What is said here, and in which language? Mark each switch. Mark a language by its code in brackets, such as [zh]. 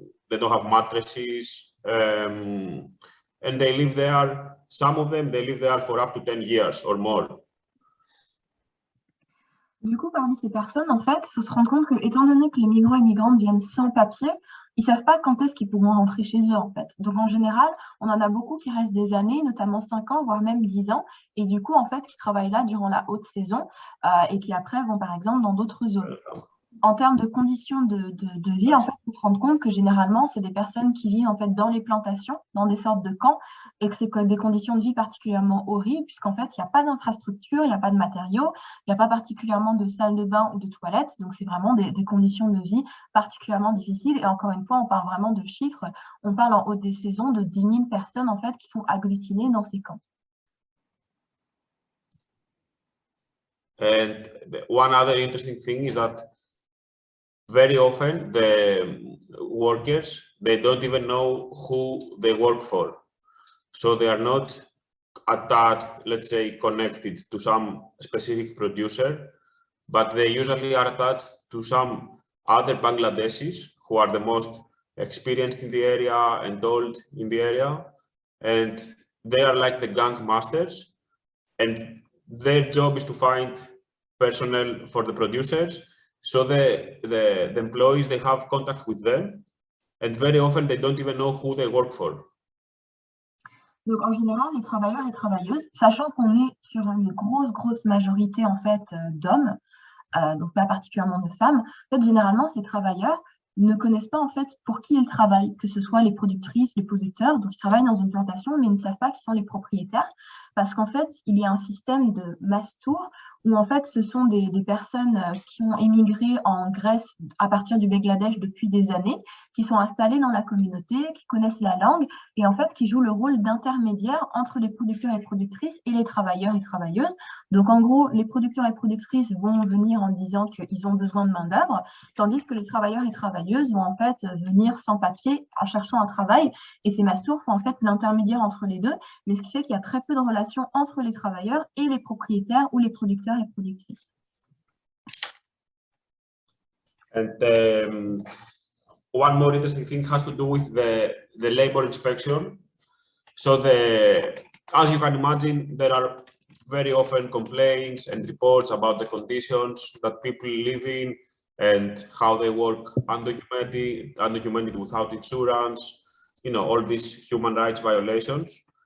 [en] They don't have mattresses, and they live there. Some of them, they live there for up to 10 years or more. [fr] Du coup, parmi ces personnes, en fait, il faut se rendre compte que, étant donné que les migrants et migrantes viennent sans papier, ils ne savent pas quand est-ce qu'ils pourront rentrer chez eux, en fait. Donc, en général, on en a beaucoup qui restent des années, notamment 5 ans, voire même 10 ans, et du coup, en fait, qui travaillent là durant la haute saison et qui après vont, par exemple, dans d'autres zones. en termes de conditions de vie, en fait, on se rend compte que généralement, c'est des personnes qui vivent en fait dans les plantations, dans des sortes de camps, et que c'est des conditions de vie particulièrement horribles, puisqu'en fait, il n'y a pas d'infrastructure, il n'y a pas de matériaux, il n'y a pas particulièrement de salle de bain ou de toilettes, donc c'est vraiment des conditions de vie particulièrement difficiles. Et encore une fois, on parle vraiment de chiffres, on parle en haute des saisons de 10 000 personnes en fait qui sont agglutinées dans ces camps. [en] And one other interesting thing is that very often the workers, they don't even know who they work for. So they are not attached, let's say, connected to some specific producer, but they usually are attached to some other Bangladeshis who are the most experienced in the area and old in the area. And they are like the gang masters, and their job is to find personnel for the producers. So the employees, they have contact with them, and very often they don't even know who they work for. [fr] Donc en général, les travailleurs et travailleuses, sachant qu'on est sur une grosse majorité en fait d'hommes, donc pas particulièrement de femmes, en fait généralement ces travailleurs ne connaissent pas en fait pour qui ils travaillent, que ce soit les productrices, les producteurs, donc ils travaillent dans une plantation mais ils ne savent pas qui sont les propriétaires, parce qu'en fait il y a un système de mastour où en fait ce sont des personnes qui ont émigré en Grèce à partir du Bangladesh depuis des années, qui sont installées dans la communauté, qui connaissent la langue et en fait qui jouent le rôle d'intermédiaire entre les producteurs et productrices et les travailleurs et travailleuses. Donc en gros, les producteurs et productrices vont venir en disant qu'ils ont besoin de main-d'œuvre, tandis que les travailleurs et travailleuses vont en fait venir sans papier en cherchant un travail. Et ces mastours font en fait l'intermédiaire entre les deux, mais ce qui fait qu'il y a très peu de relations entre les travailleurs et les propriétaires ou les producteurs et productrices. [en] And one more interesting thing has to do with the labor inspection. So as you can imagine, there are very often complaints and reports about the conditions that people live in and how they work undocumented without insurance, you know, all these human rights violations.